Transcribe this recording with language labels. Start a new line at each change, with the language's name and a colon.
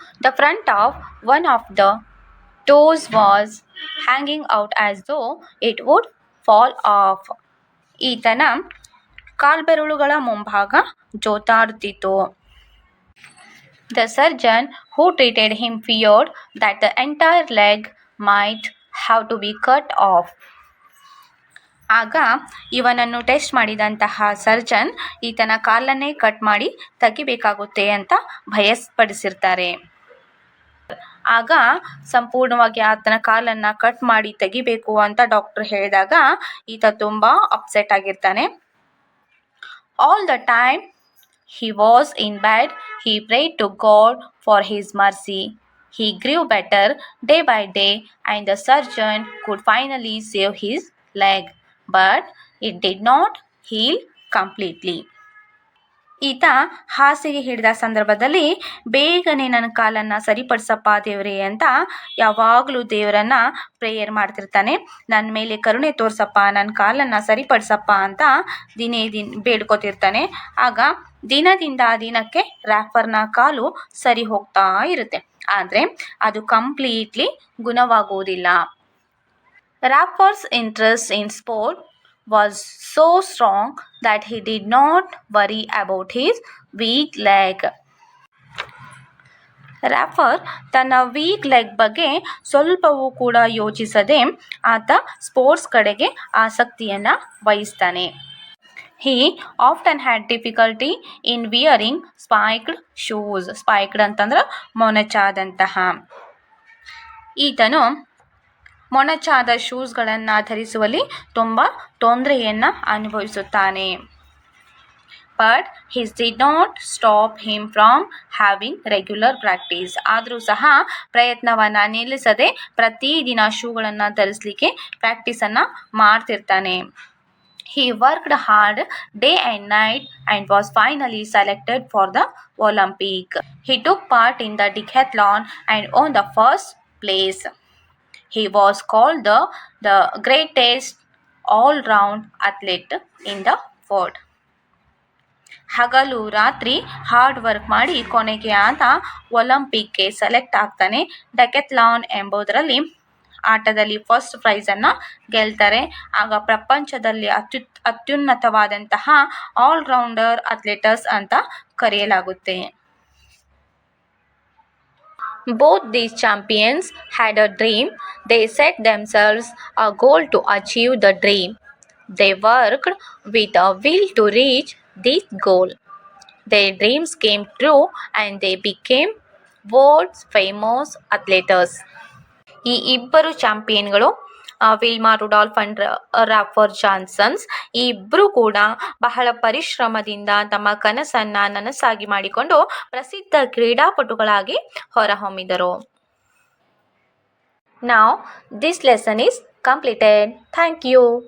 English: The front of one of the toes was hanging out as though it would fall off.
Kannada: ಈತನ ಕಾಲ್ಬೆರಳುಗಳ ಮುಂಭಾಗ ಜೋತಾಡುತ್ತಿತ್ತು.
English: The surgeon who treated him feared that the entire leg might have to be cut off.
Kannada: ಆಗ ಇವನನ್ನು test ಮಾಡಿದಂತಹ surgeon ಈತನ ಕಾಲನ್ನೇ cut ಮಾಡಿ ತೆಗಿಬೇಕಾಗುತ್ತೆ ಅಂತ ಭಯಪಡಿಸಿರ್ತಾರೆ. ಆಗ ಸಂಪೂರ್ಣವಾಗಿ ಆತನ ಕಾಲನ್ನು ಕಟ್ ಮಾಡಿ ತೆಗಿಬೇಕು ಅಂತ ಡಾಕ್ಟರ್ ಹೇಳಿದಾಗ ಈತ ತುಂಬ ಅಪ್ಸೆಟ್ ಆಗಿರ್ತಾನೆ.
English: All the time he was in bed, he prayed to God for his mercy. He grew better day by day and the surgeon could finally save his leg, but it did not heal completely.
Kannada: ಈತ ಹಾಸಿಗೆ ಹಿಡಿದ ಸಂದರ್ಭದಲ್ಲಿ ಬೇಗನೆ ನನ್ನ ಕಾಲನ್ನು ಸರಿಪಡಿಸಪ್ಪ ದೇವರೇ ಅಂತ ಯಾವಾಗಲೂ ದೇವರನ್ನ ಪ್ರೇಯರ್ ಮಾಡ್ತಿರ್ತಾನೆ. ನನ್ನ ಮೇಲೆ ಕರುಣೆ ತೋರ್ಸಪ್ಪ, ನನ್ನ ಕಾಲನ್ನು ಸರಿಪಡಿಸಪ್ಪ ಅಂತ ಬೇಡ್ಕೊತಿರ್ತಾನೆ. ಆಗ ದಿನದಿಂದ ದಿನಕ್ಕೆ ರ್ಯಾಫರ್ನ ಕಾಲು ಸರಿ ಹೋಗ್ತಾ ಇರುತ್ತೆ, ಆದರೆ ಅದು completely ಗುಣವಾಗುವುದಿಲ್ಲ.
English: Rafer's interest in sport was so strong that he did not worry about his weak leg.
Kannada: ರ್ಯಾಫರ್ ತನ್ನ ವೀಕ್ ಲೆಗ್ ಬಗ್ಗೆ ಸ್ವಲ್ಪವೂ ಕೂಡ ಯೋಚಿಸದೆ ಆತ ಸ್ಪೋರ್ಟ್ಸ್ ಕಡೆಗೆ ಆಸಕ್ತಿಯನ್ನು ವಹಿಸ್ತಾನೆ.
English: He often had difficulty in wearing spiked shoes.
Kannada: Spiked ಅಂತಂದ್ರೆ ಮೊನಚಾದಂತಹ. ಈತನು ಮೊನಚಾದ ಶೂಸ್ಗಳನ್ನು ಧರಿಸುವಲ್ಲಿ ತುಂಬ ತೊಂದರೆಯನ್ನು ಅನುಭವಿಸುತ್ತಾನೆ.
English: But his did not stop him from having regular practice.
Kannada: ಆದರೂ ಸಹ ಪ್ರಯತ್ನವನ್ನು ನಿಲ್ಲಿಸದೆ ಪ್ರತಿದಿನ ಶೂಗಳನ್ನು ಧರಿಸಲಿಕ್ಕೆ ಪ್ರಾಕ್ಟೀಸನ್ನು ಮಾಡ್ತಿರ್ತಾನೆ.
English: He worked hard day and night and was finally selected for the Olympic. He took part in the decathlon and won the first place. He was called the greatest all-round athlete in the world.
Kannada: ಹಗಲು ರಾತ್ರಿ hard work ಮಾಡಿ ಕೊನೆಗೆ ಆತ ಒಲಿಂಪಿಕ್ಗೆ select ಆಗ್ತಾನೆ. ಡೆಕೆಥ್ಲಾನ್ ಎಂಬುದರಲ್ಲಿ ಆಟದಲ್ಲಿ first ಪ್ರೈಸನ್ನು ಗೆಲ್ತಾರೆ. ಆಗ ಪ್ರಪಂಚದಲ್ಲಿ ಅತ್ಯುನ್ನತವಾದಂತಹ ಆಲ್ರೌಂಡರ್ ಅಥ್ಲೆಟಸ್ ಅಂತ ಕರೆಯಲಾಗುತ್ತೆ.
English: Both these champions had a dream. They set themselves a goal to achieve the dream. They worked with a will to reach this goal. Their dreams came true and they became world's famous athletes.
Kannada: ಈ ಇಬ್ಬರು ಚಾಂಪಿಯನ್ಗಳು Wilma Rudolf and ರಾಫರ್ Johnson's ಈ ಇಬ್ಬರು ಕೂಡ ಬಹಳ ಪರಿಶ್ರಮದಿಂದ ತಮ್ಮ ಕನಸನ್ನು ನನಸಾಗಿ ಮಾಡಿಕೊಂಡು ಪ್ರಸಿದ್ಧ ಕ್ರೀಡಾಪಟುಗಳಾಗಿ ಹೊರಹೊಮ್ಮಿದರು.
English: Now this lesson is completed. Thank you.